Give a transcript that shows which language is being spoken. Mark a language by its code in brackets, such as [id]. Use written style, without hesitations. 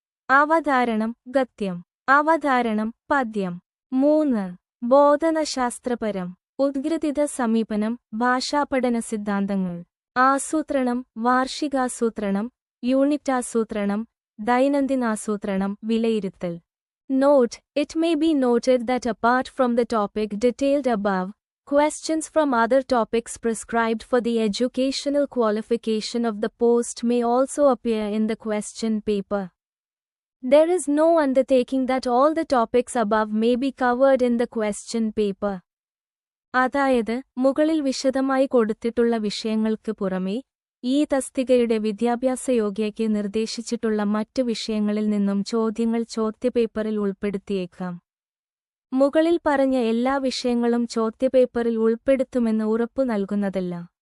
[ml] അവതാരണം, ഗദ്യം. അവതാരണം, പദ്യം. 3. ബോധനശാസ്ത്രപരം. ഉദ്ഗ്രഥിത സമീപനം, ഭാഷാപഠന സിദ്ധാന്തങ്ങൾ. ആസൂത്രണം, വാർഷികാസൂത്രണം, യൂണിറ്റാസൂത്രണം, ദൈനംദിനാസൂത്രണം, വിലയിരുത്തൽ. [en] Note: It may be noted that apart from the topic detailed above, questions from other topics prescribed for the educational qualification of the post may also appear in the question paper. There is no undertaking that all the topics above may be covered in the question paper. [ml] അതായത്, മുകളിൽ വിശദമായി കൊടുത്തിട്ടുള്ള വിഷയങ്ങൾക്ക് പുറമേ ഈ തസ്തികയുടെ വിദ്യാഭ്യാസ യോഗ്യതയ്ക്ക് നിർദ്ദേശിച്ചിട്ടുള്ള മറ്റു വിഷയങ്ങളിൽ നിന്നും ചോദ്യങ്ങൾ ചോദ്യപേപ്പറിൽ ഉൾപ്പെടുത്തിയേക്കാം. മുകളിൽ പറഞ്ഞ എല്ലാ വിഷയങ്ങളും ചോദ്യപേപ്പറിൽ ഉൾപ്പെടുത്തുമെന്ന് ഉറപ്പു നൽകുന്നതല്ല.